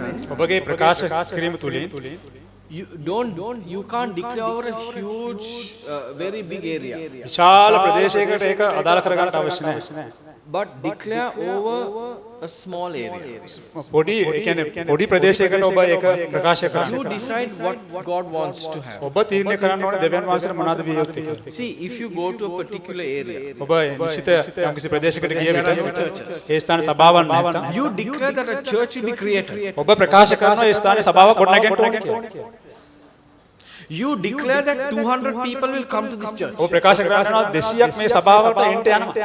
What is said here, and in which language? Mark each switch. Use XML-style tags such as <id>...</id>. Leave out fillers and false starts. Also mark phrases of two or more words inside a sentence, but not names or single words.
<si>ඔබගේ ප්‍රකාශ කිරීම තුලින්</si> <en>you can't declare over a huge, very big area.</en> <si>විශාල ප්‍රදේශයකට ඒක අදාළ කරගන්න අවශ්‍ය නැහැ.</si> <en>But declare over a small area.</en> <si>පොඩි ඒ කියන්නේ පොඩි ප්‍රදේශයකට ඔබ ඒක ප්‍රකාශ කරන්න.</si> <en>You decide what God wants to have.</en> <si>ඔබ තීරණය කරන්න ඕනේ දෙවියන් වහන්සේට මොනවද විය යුත්තේ කියලා.</si> <en>See, if you go to a particular area,</en> <si>ඔබ නිශ්චිත යම්කිසි ප්‍රදේශයකට ගිය විට ඒ ස්ථාන සභාවක් නැත්නම්</si> <en>you declare that a church will be created.</en> <si>ඔබ ප්‍රකාශ කරනවා ඒ ස්ථානයේ සභාවක් ගොඩනැගෙන්න ඕනේ කියලා.</si> <en>You declare that 200 people will come to this church.</en> <si>ඔබ ප්‍රකාශ කරනවා 200ක් මේ සභාවට එන්න යනවා.</si>